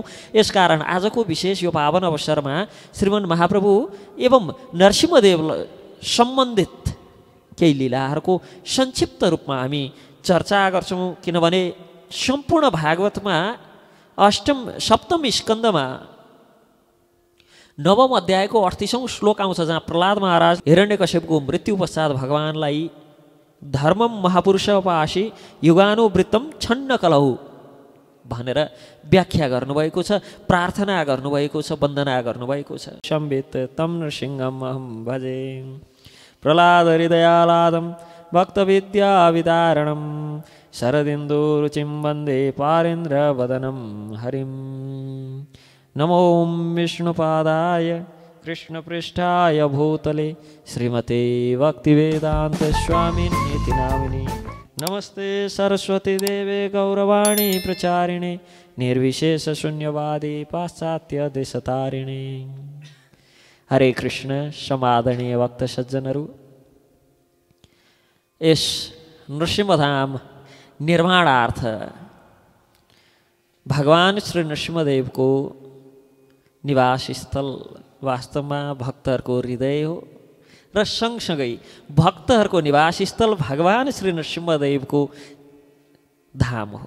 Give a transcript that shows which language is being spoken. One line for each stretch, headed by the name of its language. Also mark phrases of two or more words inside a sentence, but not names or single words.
Nepali: यसकारण आजको विशेष यो पावन अवसरमा श्रीमन् महाप्रभु एवं नरसिंहदेव सम्बन्धित केही लीलाहरूको संक्षिप्त रूपमा हामी चर्चा गर्छौँ। किनभने सम्पूर्ण भागवतमा सप्तम स्कन्धमा नवम अध्यायको 38औं श्लोक आउँछ, जहाँ प्रहलाद महाराज हिरण्यकश्यपको मृत्यु पश्चात भगवानलाई
Sanskrit: धर्मम महापुरुषोपासी युगानुवृत्तम छन्न कलहु
Nepali: भनेर व्याख्या गर्नुभएको छ, प्रार्थना गर्नुभएको छ, वन्दना गर्नुभएको छ।
Sanskrit: संवित तम नृसिंहम अहम भजे प्रहलाद हृदयालादम भक्तविद्या विदारणम शरदिन्दु रुचिम वन्दे पारेन्द्र वदनम हरिम। नमो विष्णुपादाय कृष्णपृष्ठाय भूतले श्रीमते भक्तिवेदान्त स्वामिनीति नामिने। नमस्ते सरस्वती देवे गौरवाणी प्रचारिणे निर्विशेष शून्यवादी पाश्चात्य देशतारिणे। हरे कृष्ण।
Nepali: समादरणीय भक्त सज्जनहरू, यस नृसिंहधाम निर्माणार्थ भगवान श्री नरसिंहदेवको निवास स्थल वास्तवमा भक्तहरूको हृदय हो र सँगसँगै भक्तहरूको निवास स्थल भगवान श्री नरसिंहदेवको धाम हो।